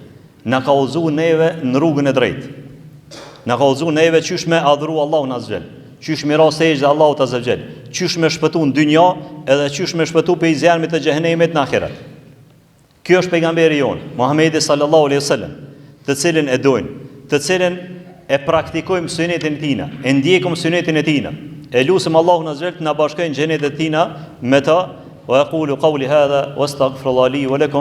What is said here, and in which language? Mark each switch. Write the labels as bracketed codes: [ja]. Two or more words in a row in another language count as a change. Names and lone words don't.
[sq] Na ka udhëzuar neve në rrugën e drejtë. Na ka udhëzuar neve çysh me adhuru Allahun [ar] azza wa jall, [sq] çysh me ra sejdë Allahut [ar] azza wa jall, [sq] çysh me shpëtu në dynja edhe çysh me shpëtu pe zjarmit të xhenemit në ahiret. Ky është pejgamberi jon, Muhamedi [ar] sallallahu alaihi wasallam, [sq] të cilin e dojnë, të cilin e praktikojmë sunetin e tina, e ndjekim sunetin e tina. E lutem Allahun [ar] azza wa jall [sq] të na bashkojë në xhenetin e tina me ta. [ar] Wa aqulu qawli hadha wastaghfirullahi li wa lakum.